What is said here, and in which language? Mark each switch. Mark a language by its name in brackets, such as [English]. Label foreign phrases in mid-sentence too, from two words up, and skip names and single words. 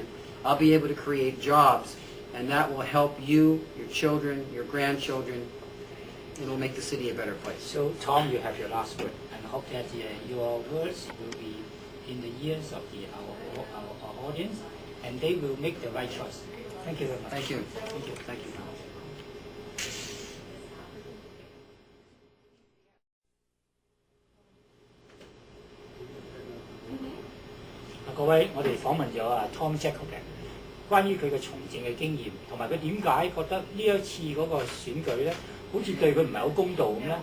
[English] I'll be able to create jobs, and that will help you, your children, your grandchildren. It'll make the city a better place. So Tom, you have your last word, and I hope that your words will be in the ears of our audience, and they will make the right choice. Thank you very much. Thank you. Thank you. Thank you, Tom. [Cantonese] 各位，我哋訪問咗Tom Jakobek，關於佢嘅從政嘅經驗，同埋佢點解覺得呢一次嗰個選舉咧，好似對佢唔係好公道咁咧？